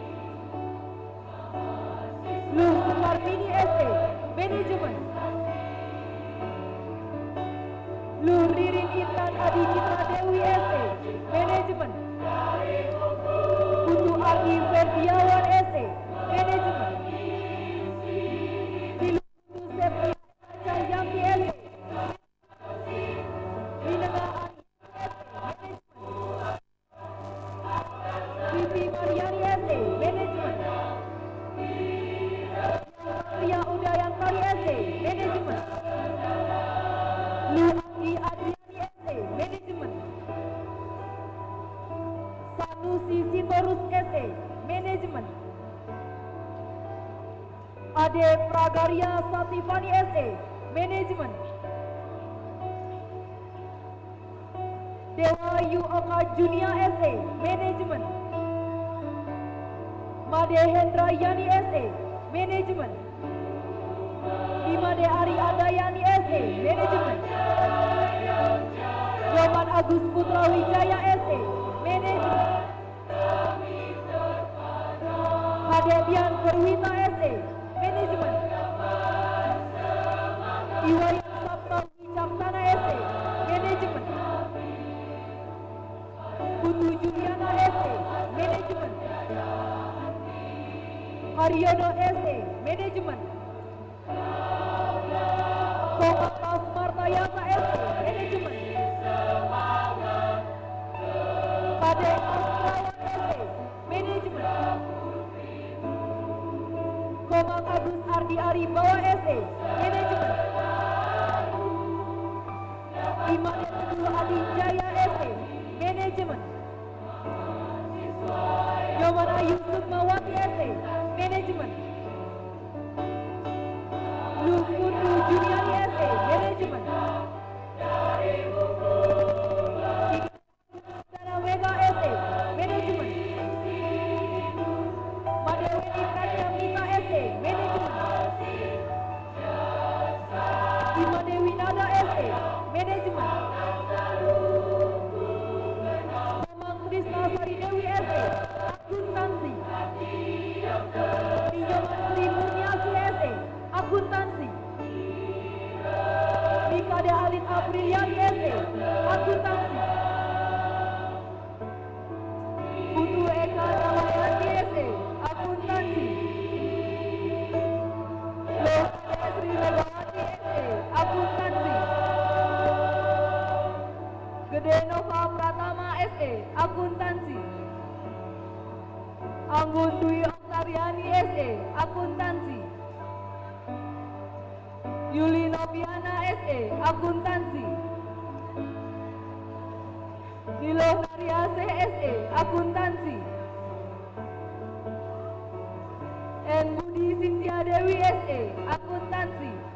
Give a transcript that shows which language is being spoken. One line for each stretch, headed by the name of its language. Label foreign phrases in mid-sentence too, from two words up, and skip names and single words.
Indonesian: Luh Sumarmini SE, Manajemen. Luh Ririn Intan Adi Citra Dewi SE, Manajemen. Putu Agi Ferdiawan SE, Manajemen. Niluh Putu Septi Cahyanti SE, Minenga Ani SE, Manajemen. Vivi Mariani SE, Manajemen. Ria Udayantari SE, Manajemen. Lu Anggi Adriani SE, Manajemen. Sanusi Sitorus SE, Manajemen. Ade Pragaria Satifani SE, Manajemen. Dewa Yu Oka Junia SE, Manajemen. Made Hendra Yani SE, Manajemen. Imade Ari Adayani SE, Manajemen. Yoman Agus Putra Wijaya SE, Manajemen. Hade Dian Perwita SE, Manajemen. Iwayan Sapta Wicaksana SE, Manajemen. Putu Juliana SE, Manajemen. Haryono SE, Manajemen. Komatas Martayasa SE, Manajemen. Kade Astrawan SE, Manajemen. Komang Agus Ardi Aribawa SE, Manajemen. Imade Teguh Adi Jaya SE, Manajemen. Yomana Yusuf Mawati SE, Manajemen. Luh Putu Juniani SE, Manajemen. Dana Wega SE, Manajemen. Madeweni Pratyamita SE, Manajemen. Imadewi Nada SE, Manajemen. Mamang Krisna Sari Dewi SE, Akuntansi. Pinjaman Sri Murniasi SE, Akuntansi. Nikade Alin Apriliani SE, Akuntansi. Putu Eka Ramayani SE, Akuntansi. Lokade Sri Megawati SE, Akuntansi. Gede Nova Pratama SE, Akuntansi. Anggun Dwi Oktariani SE, Akuntansi. Yuli Noviana SE, Akuntansi. Niloh Nariase SE, Akuntansi. En Budi Sintia Dewi SE, Akuntansi.